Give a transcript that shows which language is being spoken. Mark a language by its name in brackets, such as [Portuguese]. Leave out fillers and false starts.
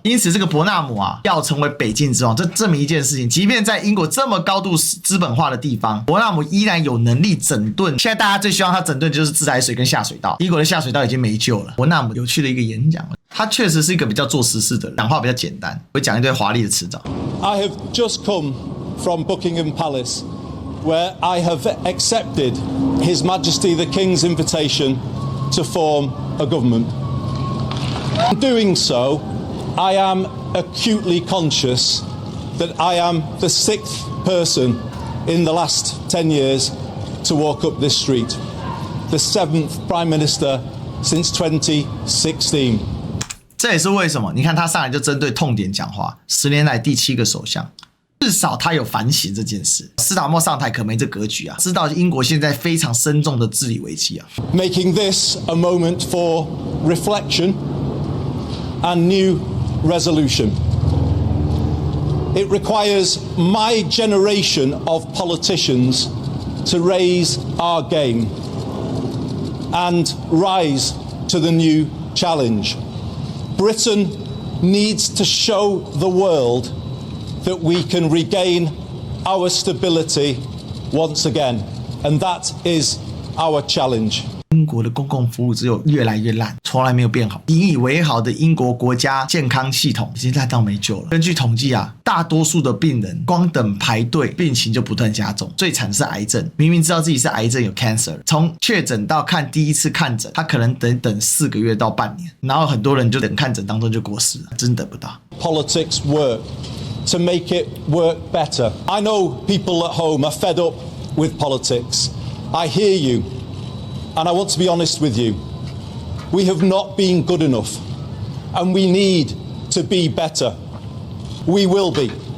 [Chinese] 因此，這個伯納姆要成為北境之王，這證明一件事情：即便在英國這麼高度資本化的地方，伯納姆依然有能力整頓。現在大家最希望他整頓就是自來水跟下水道，英國的下水道已經沒救了。伯納姆有趣的一個演講，他確實是一個比較做實事的人，講話比較簡單，會講一堆華麗的辭藻。 [English] I have just come from Buckingham Palace, where I have accepted His Majesty the King's invitation to form a government. In doing so, I am acutely conscious that I am the 6th person in the last 10 years to walk up this street, the 7th Prime Minister since 2016. [Chinese] 這也是為什麼你看他上來就針對痛點講話，10年來第7個首相，至少他有反省這件事。斯塔默上台可沒這格局啊，知道英國現在非常深重的治理危機啊。 [English] Making this a moment for reflection and new resolution. It requires my generation of politicians to raise our game and rise to the new challenge. Britain needs to show the world that we can regain our stability once again, and that is our challenge. [Chinese] 英国的公共服務只有越來越爛，從來沒有變好。引以為豪的英國國家健康系統已經爛到沒救了。根據統計啊，大多數的病人光等排隊，病情就不斷加重。最慘是癌症，明明知道自己是癌症有 cancer， 從確診到看第一次看診，他可能等4個月到半年，然後很多人就等看診當中就過世了，真等不到。 [English] Politics work to make it work better. I know people at home are fed up with politics. I hear you. And I want to be honest with you. We have not been good enough. And we need to be better. We will be.